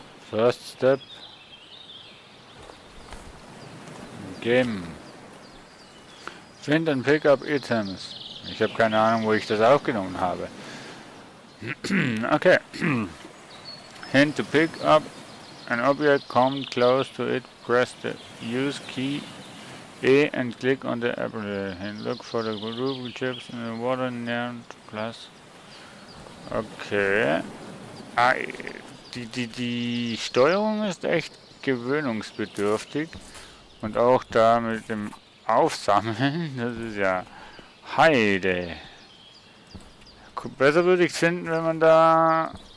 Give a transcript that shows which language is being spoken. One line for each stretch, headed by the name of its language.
English: First step. Game. Find and pick up items.
German: Ich habe keine Ahnung, wo ich das aufgenommen habe. Okay.
English: Hint to pick up an object, come close to it, press the use key E and click on the apple. And look for the ruby chips in the water near plus. Okay.
German: Ah, die Steuerung ist echt gewöhnungsbedürftig. Und auch da mit dem Aufsammeln, das ist ja Heide. Besser würde ich finden, wenn man da...